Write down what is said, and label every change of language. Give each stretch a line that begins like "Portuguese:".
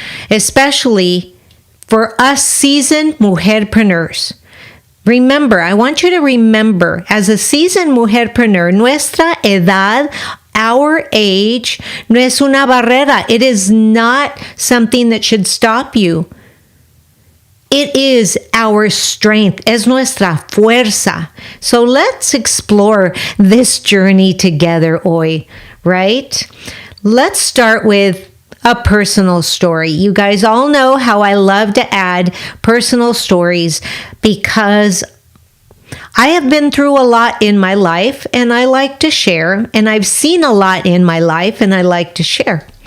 English: Especially for us seasoned mujerpreneurs. Remember, I want you to remember, as a seasoned mujerpreneur,
Spanish: nuestra edad,
English: our age,
Spanish: no es una barrera.
English: It is not something that should stop you. It is our strength,
Spanish: es nuestra fuerza.
English: So let's explore this journey together
Spanish: hoy,
English: right? Let's start with a personal story. You guys all know how I love to add personal stories because I have been through a lot in my life and I like to share, and I've seen a lot in my life and I like to share.